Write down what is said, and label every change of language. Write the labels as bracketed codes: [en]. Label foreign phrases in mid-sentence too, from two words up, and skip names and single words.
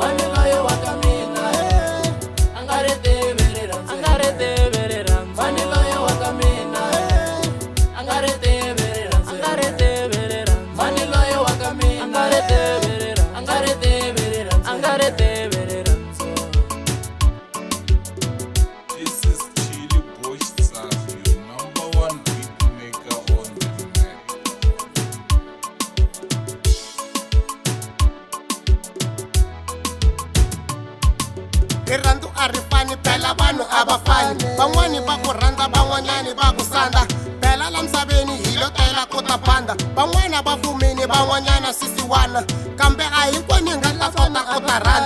[ts] Mani loyi wa ka mina a nga ri tivi rirhandzu, a nga ri tivi rirhandzu. Mani loyi wa ka mina a nga ri tivi rirhandzu, a nga ri tivi rirhandzu. Mani loyi wa ka mina a nga ri tivi rirhandzu, a nga ri tivi rirhandzu, a nga ri tivi rirhandzu. [en] This is Chili Boy Safi, your #1 beat maker on the net. [ts] Rirhandzu a ri fani phela vanhu a va fani, van'wani va ku rhandza van'wanyani va ku sandza. Phela la misaveni hi lo tela ku ta phanda, van'wana va fumini van'wanyana sisiwana, kambe a hinkwani nga ta kota ku ta rhandza.